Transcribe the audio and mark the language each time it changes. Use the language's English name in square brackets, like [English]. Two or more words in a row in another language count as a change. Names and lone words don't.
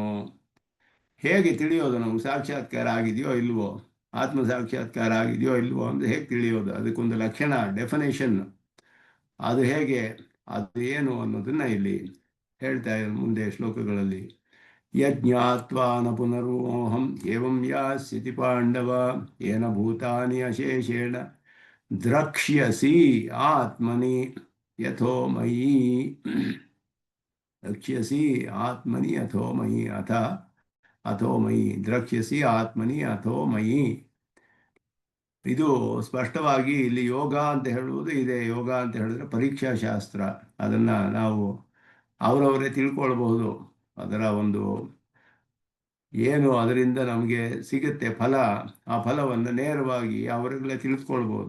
[Kannada] ಹೇಗೆ ತಿಳಿಯೋದು? ನಮ್ಗೆ ಸಾಕ್ಷಾತ್ಕಾರ ಆಗಿದೆಯೋ ಇಲ್ವೋ, ಆತ್ಮ ಸಾಕ್ಷಾತ್ಕಾರ ಆಗಿದೆಯೋ ಇಲ್ವೋ ಅಂತ ಹೇಗೆ ತಿಳಿಯೋದು? ಅದಕ್ಕೊಂದು ಲಕ್ಷಣ, ಡೆಫಿನೇಷನ್, ಅದು ಹೇಗೆ, ಅದು ಏನು ಅನ್ನೋದನ್ನ ಇಲ್ಲಿ ಹೇಳ್ತಾ ಇದ್ದಾರೆ ಮುಂದೆ ಶ್ಲೋಕಗಳಲ್ಲಿ. [Sanskrit] ಯಜ್ಞಾತ್ವಾ ನ ಪುನರ್ಮೋಹಂ ಏವಂ ಯಾಸ್ಯತಿ ಪಾಂಡವ ಏನ ಭೂತಾನಿ ಅಶೇಷೇಣ ದ್ರಕ್ಷ್ಯಸಿ ಆತ್ಮನಿ ಯಥೋ ಮಯಿ. ದ್ರಕ್ಷ್ಯಸಿ ಆತ್ಮನಿ ಅಥೋ ಮಯಿ ಅಥೋ ಮಯಿ, ದ್ರಕ್ಷ್ಯಸಿ ಆತ್ಮನಿ ಅಥೋ ಮಯಿ. [Kannada] ಇದು ಸ್ಪಷ್ಟವಾಗಿ ಇಲ್ಲಿ ಯೋಗ ಅಂತ ಹೇಳುವುದು ಇದೆ. ಯೋಗ ಅಂತ ಹೇಳಿದ್ರೆ ಪರೀಕ್ಷಾ ಶಾಸ್ತ್ರ. ಅದನ್ನು ನಾವು ಅವರವರೇ ತಿಳ್ಕೊಳ್ಬಹುದು. ಅದರ ಒಂದು ಏನು ಅದರಿಂದ ನಮಗೆ ಸಿಗುತ್ತೆ ಫಲ, ಆ ಫಲವನ್ನು ನೇರವಾಗಿ ಅವರಿಗೆಲ್ಲ ತಿಳಿದುಕೊಳ್ಬೋದು.